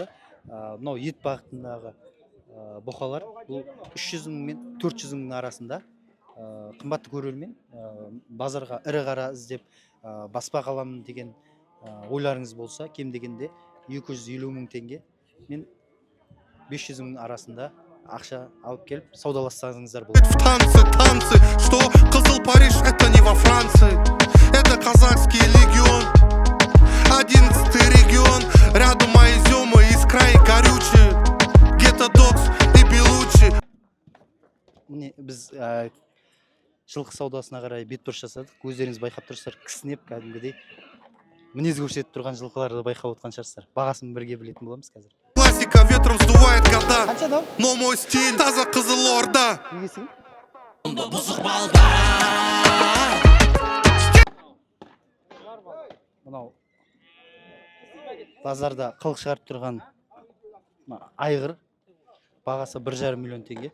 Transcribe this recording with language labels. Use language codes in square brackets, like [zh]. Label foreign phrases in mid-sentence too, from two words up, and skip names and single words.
[kk] Мынау ет бағытындағы бұқалар бұл 300 мың мен 400 мың арасында. Қымбатты көрермен, базарға ірі қара іздеп баспақ аламын деген ойларыңыз болса, кем дегенде 250 мың теңге мен 500 мың арасында ақша алып келіп саудалассаңыздар болады. [ru] Танцы, что Кызыл Париж, это не во Франции, это казахский легион, 11-й регион, рядом Изюма, Искра и Горючий, Гетто-Докс и Белучи. [kk] Біз жылқы саудасына қарай бетбұрыс жасадық. Өздеріңіз байқап тұрсыздар, кісінеп кәдімгідей мінез көрсетіп тұрған жылқыларды байқап отқан шығарсыздар. Бағасын бірге білетін боламыз қазір. [ru] Классика ветром сдувает года, [kk] Қанша мынау? [ru] но мой стиль таза Қызылорда. [kk] Негесің? Мынау базарда қылық шығарып тұрған айғыр, бағасы 1,5 миллион теңге.